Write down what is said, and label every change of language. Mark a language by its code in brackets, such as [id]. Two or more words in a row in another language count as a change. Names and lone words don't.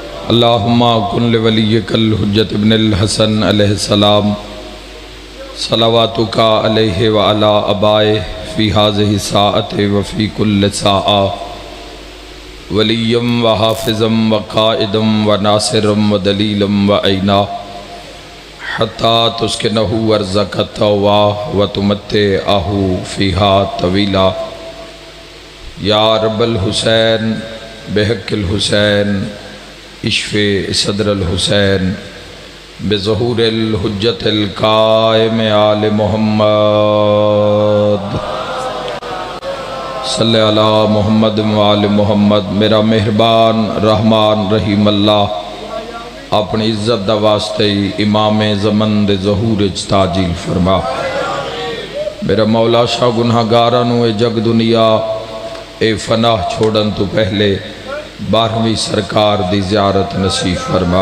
[ar] اللہم کن لولیک الحجت ابن الحسن علیہ السلام صلواتک علیہ وعلی آبائہ فی ہذہ الساعۃ وفی کل ساعۃ ولیم وحافظم وقائدم وناصرم ودلیلم وعینا حتی تسکنہ ارضک الطوع وتمتعہ فیہا طویلا یا رب الحسین بحق الحسین اشفِ صدر الحسین بظہور الحجت القائم آل محمد صلی علی محمد وآل محمد۔ [pa] میرا مہربان رحمان رحیم اللہ اپنی عزت دا واسطے امام زمن دے ظہور تاجیل فرما۔ میرا مولا شاہ گناہگارانو اے جگ دنیا اے فناہ چھوڑن تو پہلے 12ویں سرکار دی زیارت نصیب فرما۔